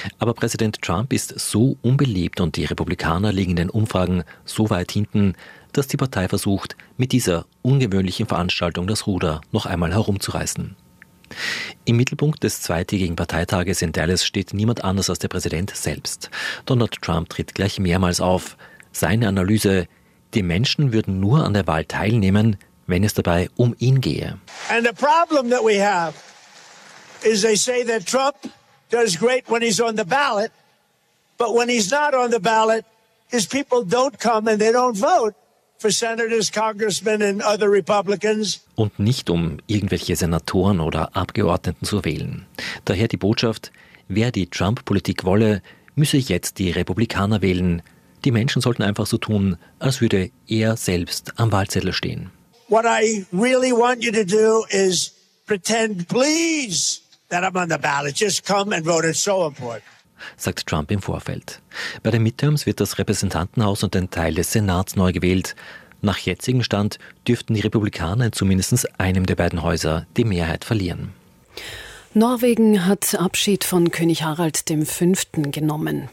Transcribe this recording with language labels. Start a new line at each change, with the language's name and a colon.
German: Aber Präsident Trump ist so unbeliebt und die Republikaner liegen in den Umfragen so weit hinten, dass die Partei versucht, mit dieser ungewöhnlichen Veranstaltung das Ruder noch einmal herumzureißen. Im Mittelpunkt des zweitägigen Parteitages in Dallas steht niemand anders als der Präsident selbst. Donald Trump tritt gleich mehrmals auf. Seine Analyse: Die Menschen würden nur an der Wahl teilnehmen, wenn es dabei um ihn gehe.
English: And the problem that we have is they say that Trump does great when he's on the ballot, but when he's not on the ballot, his people don't come and they don't vote for senators, congressmen and other Republicans.
German: Und nicht um irgendwelche Senatoren oder Abgeordneten zu wählen. Daher die Botschaft: Wer die Trump-Politik wolle, müsse jetzt die Republikaner wählen. Die Menschen sollten einfach so tun, als würde er selbst am Wahlzettel stehen.
English: What I really want you to do is pretend, please, that I'm on the ballot. Just come and vote. It's so important.
German: Sagt Trump im Vorfeld. Bei den Midterms wird das Repräsentantenhaus und ein Teil des Senats neu gewählt. Nach jetzigem Stand dürften die Republikaner in zumindest einem der beiden Häuser die Mehrheit verlieren. Norwegen hat Abschied von König Harald V. genommen.